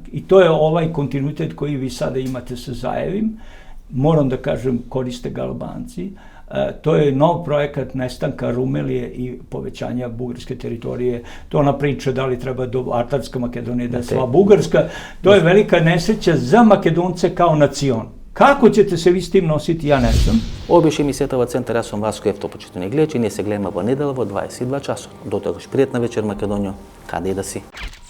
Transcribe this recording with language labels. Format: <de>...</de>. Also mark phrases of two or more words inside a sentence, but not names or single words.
<sr>I to je ovaj kontinuitet koji vi sada imate sa Zajevim, moram da kažem, koriste ga Albanci. To je nov projekat nestanka Rumelije i povećanja bugarske teritorije. To ona priča da li treba do Atarska Makedonija da je sva bugarska. To je velika nesreća za Makedonce kao nacion. Kako ćete se vi s tim nositi, ja ne znam.</sr> <mk>Ovo беше емисијата во Центар, јас сум Васко Ефто, почитувани гледачи, ние се гледаме во недела во 22 часот. До тогаш пријатна вечер Македонијо, каде и да си.</mk>